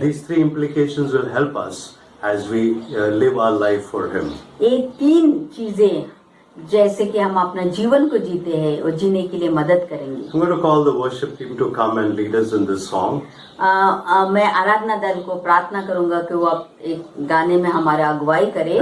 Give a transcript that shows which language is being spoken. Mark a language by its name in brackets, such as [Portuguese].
[English] These three implications will help us as we live our life for Him. [Hindi] ये तीन चीजें जैसे कि हम अपना जीवन को जीते हैं और जीने के लिए मदद करेंगे। [English] I'm going to call the worship team to come and lead us in this song. [Hindi] मैं आराधना दल को प्रार्थना करूंगा कि वो एक गाने में हमारा अगुवाई करे,